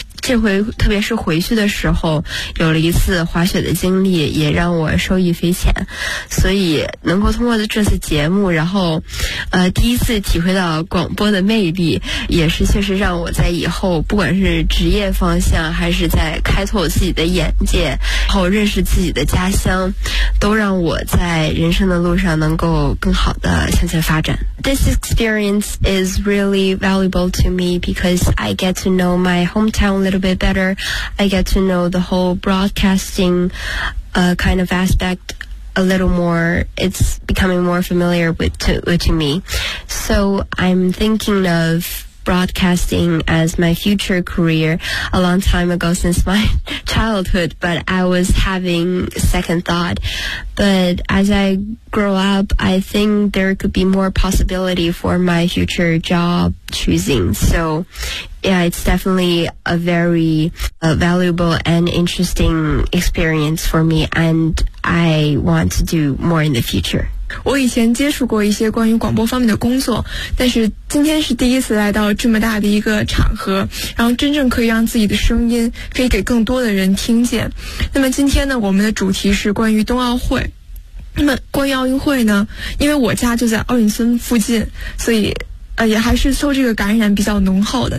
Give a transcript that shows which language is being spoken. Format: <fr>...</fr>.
<zh>这回特别是回去的时候有了一次滑雪的经历，也让我受益匪浅，所以能够通过这次节目，然后第一次体会到广播的魅力，也是确实让我在以后不管是职业方向还是在开拓自己的眼界，然后认识自己的家乡，都让我在人生的路上能够更好的向前发展。</zh> <en>This experience is really valuable to me because I get to know my hometown a little bit better. I get to know the whole broadcasting kind of aspect a little more. It's becoming more familiar to me. So I'm thinking of broadcasting as my future career a long time ago since my childhood, but I was having second thought. But as I grow up, I think there could be more possibility for my future job choosing. So yeah, it's definitely a very valuable and interesting experience for me, and I want to do more in the future.</en> <zh>我以前接触过一些关于广播方面的工作，但是今天是第一次来到这么大的一个场合，然后真正可以让自己的声音可以给更多的人听见。那么今天呢，我们的主题是关于冬奥会。那么关于奥运会呢，因为我家就在奥运村附近，所以也还是受这个感染比较浓厚的。</zh>